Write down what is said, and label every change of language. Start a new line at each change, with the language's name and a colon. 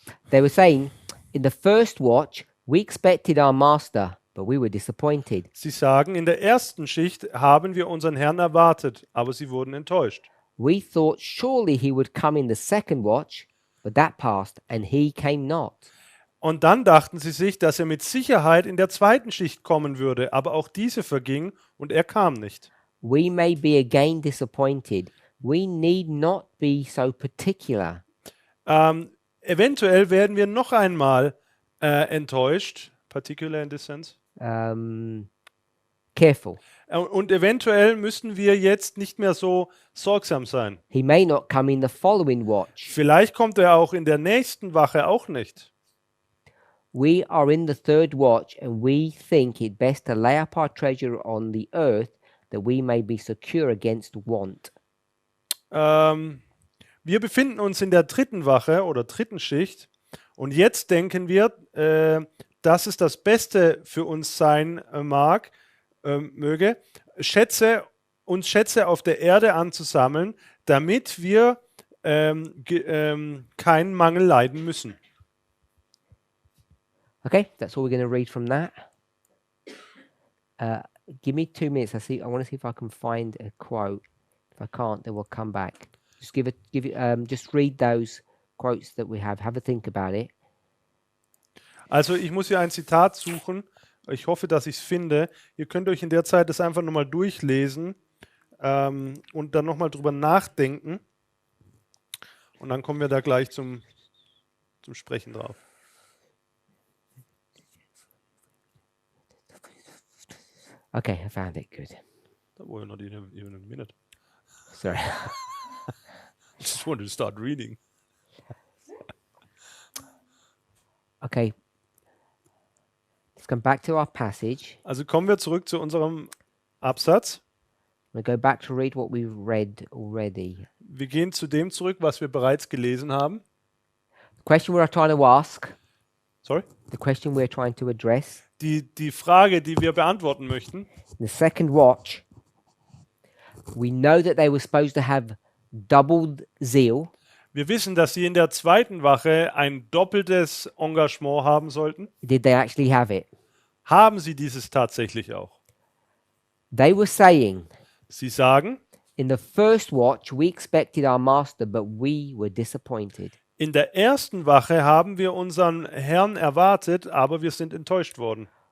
English: They were saying, in the first watch, we expected our master, but we were disappointed.
German: Sie sagen, in der ersten Schicht haben wir unseren Herrn erwartet, aber sie wurden enttäuscht.
English: We thought surely he would come in the second watch, but that passed, and he came not.
German: Und dann dachten sie sich, dass er mit Sicherheit in der zweiten Schicht kommen würde, aber auch diese verging und er kam nicht.
English: We may be again disappointed. We need not be so particular.
German: Eventuell werden wir noch einmal enttäuscht,
English: particular in this sense. Careful.
German: Und eventuell müssen wir jetzt nicht mehr so sorgsam sein.
English: He may not come in the following watch.
German: Vielleicht kommt er auch in der nächsten Wache auch nicht.
English: We are in the third watch, and we think it best to lay up our treasure on the earth, that we may be secure against want.
German: Wir befinden uns in der dritten Wache oder dritten Schicht und jetzt denken wir, dass es das Beste für uns sein möge, Schätze auf der Erde anzusammeln, damit wir keinen Mangel leiden müssen.
English: Okay, that's all we're going to read from that. Give me 2 minutes. I want to see if I can find a quote. If I can't, then we'll come back. Just read those quotes that we have. Have a think about it.
German: Also ich muss hier ein Zitat suchen. Ich hoffe, dass ich es finde. Ihr könnt euch in der Zeit das einfach nochmal durchlesen und dann nochmal drüber nachdenken. Und dann kommen wir da gleich zum Sprechen drauf.
English: Okay, I found it. Good. That was not even a minute. Sorry. I just wanted to start reading. Okay. Let's come back to our passage.
German: Also kommen wir zurück zu unserem Absatz.
English: We'll go back to read what we've read already.
German: Wir gehen zu dem zurück, was wir bereits gelesen haben.
English: The question we're trying to ask, Sorry? the question we're trying to address,
German: Die Frage, die wir beantworten möchten.
English: in the second watch, we know that they were supposed to have doubled zeal.
German: Wir wissen, dass sie in der zweiten Wache ein doppeltes Engagement haben sollten.
English: Did they actually have it?
German: Haben sie dieses tatsächlich auch?
English: They were saying,
German: Sie sagen,
English: in the first watch, we expected our master, but we were disappointed.
German: in der ersten Wache haben wir unseren Herrn erwartet, aber wir sind enttäuscht worden.